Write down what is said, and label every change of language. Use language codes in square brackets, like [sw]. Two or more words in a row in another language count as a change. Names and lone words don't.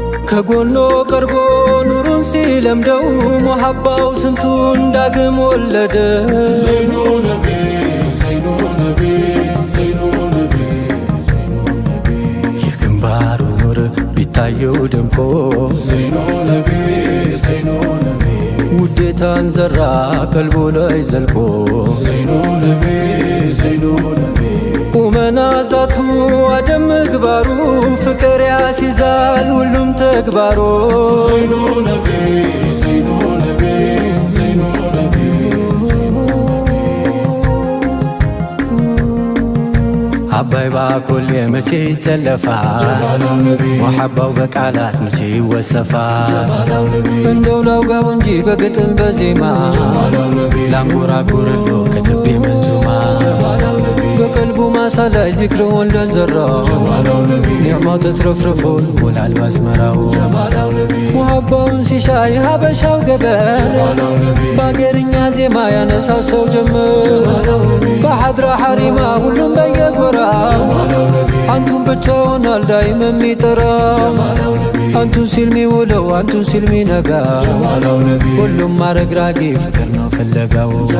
[am] ከጎኖ ቀርቦ ኑሩን ሲለምደው፣ ሞሐባው ስንቱን ዳግም ወለደ። [ar] زين نبي፣ زين نبي፣ زين نبي፣ زين نبي። [am] የግንባሩ ኑር ቢታየው ደምቆ፣ [ar] زين نبي፣ زين نبي። [am] ውዴታን ዘራ ቀልቡ ላይ ዘልቆ። [ar] زين نبي፣ زين نبي። [am] ቁመና ዛቱ አደም ምግባሩ ፍቅር ያስይዛል ሁሉም ተግባሩ። [ar] زين نبي፣ زين نبي፣ زين نبي፣ زين نبي። [am] አባይ ባኮሌ መቼ ይተለፋል? ጀማላው ነቢ። መሐባው በቃላት መቼ ይወሰፋል? ጀማላው ነቢ። እንደው ላውጋው እንጂ በግጥም በዜማ ጀማላው ነቢ። ላንጎራጉርሎ ከትቤ መንዙማ ጀማላው ነቢ። በቀልቡ ማሳ ላይ ዚክርውን ለዘራ ጀማላው ነቢ። ኒዕማው ተትረፍርፎ ይሞላል ባዝመራው። ጀማላው ነቢ። ሙሐባውን ሲሻ የሀበሻው ገበን በአገርኛ ዜማ ያነሳው ሰው ጀመር። ከሐድራ ሐሪማ ሁሉም በየጎራው አንቱን ብቻውን አልዳይም የሚጠራ። አንቱን ሲል ሚውለው አንቱን ሲል ሚነጋ ሁሉም አረግራጊ ፍቅር ነው ፍለጋው።